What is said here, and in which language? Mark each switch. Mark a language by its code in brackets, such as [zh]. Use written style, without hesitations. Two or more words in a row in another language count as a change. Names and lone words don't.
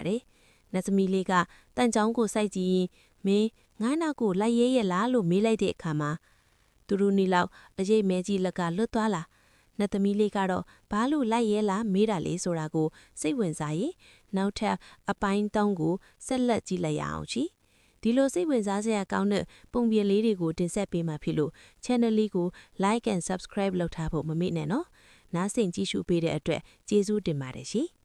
[my] တယ်။နတ်သမီးလေးကတန်ကြောင်ကိုစိုက်ကြည့်ရင်မင်းငါးနောက်ကိုလိုက်ရဲရလားလို့မေးလိုက်တဲ့အခါမှာသူတို့နေလောက်အရေးမဲကြီးလက်ကလွတ်သွားလာနတ်သမီးလေးကတော့ဘာလို့လိုက်ရဲလားမေးတာလေဆိုတာကိုစိတ်ဝင်စားရင်နောက်ထပ်အပိုင်း3ကိုဆက်လက်ကြည့်လိုက်ရအောင်ချီဒီလိုစိတ်ဝင်စားစရာကောင်းတဲ့ပုံပြင်လေးတွေကိုတင်ဆက်ပေးမှာဖြစ်လို့ channel လေးကို [en] like and subscribe [my] လုပ်ထားဖို့မမေ့နဲ့နော်နားဆင်ကြည့်ရှုပေးတဲ့အတွက်ကျေးဇူးတင်ပါတယ်ရှင်